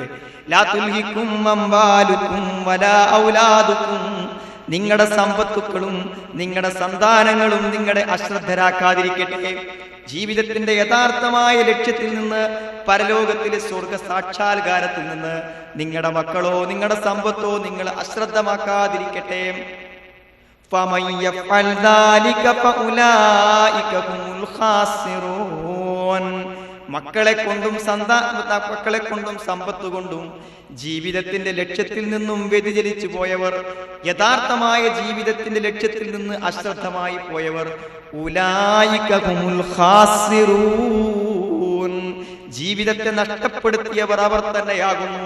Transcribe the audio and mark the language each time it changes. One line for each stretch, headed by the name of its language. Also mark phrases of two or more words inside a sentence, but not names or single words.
Arabic: لا تلهكم أموالكم ولا أولادكم,
Malayalam: നിങ്ങളുടെ സമ്പത്തുക്കളും നിങ്ങളുടെ സന്താനങ്ങളും നിങ്ങളുടെ അശ്രദ്ധരാക്കാതിരിക്കട്ടെ. ജീവിതത്തിന്റെ യഥാർത്ഥമായ ലക്ഷ്യത്തിൽ നിന്ന്, പരലോകത്തിലെ സ്വർഗ സാക്ഷാത്കാരത്തിൽ നിന്ന് നിങ്ങളുടെ മക്കളോ നിങ്ങളുടെ സമ്പത്തോ നിങ്ങൾ അശ്രദ്ധമാക്കാതിരിക്കട്ടെ.
Arabic: فَمَنْ يَفْعَلْ ذَلِكَ فَأُولَئِكَ هُمُ الْخَاسِرُونَ.
Malayalam: മക്കളെ കൊണ്ടും സമ്പത്ത് കൊണ്ടും ജീവിതത്തിന്റെ ലക്ഷ്യത്തിൽ നിന്നും വ്യതിചലിച്ചു പോയവർ, യഥാർത്ഥമായ ജീവിതത്തിന്റെ ലക്ഷ്യത്തിൽ നിന്ന് അശ്രദ്ധമായി പോയവർ,
Arabic: أولئك هم الخاسرون,
Malayalam: ജീവിതത്തെ നഷ്ടപ്പെടുത്തിയവർ അവർ തന്നെയാകുന്നു.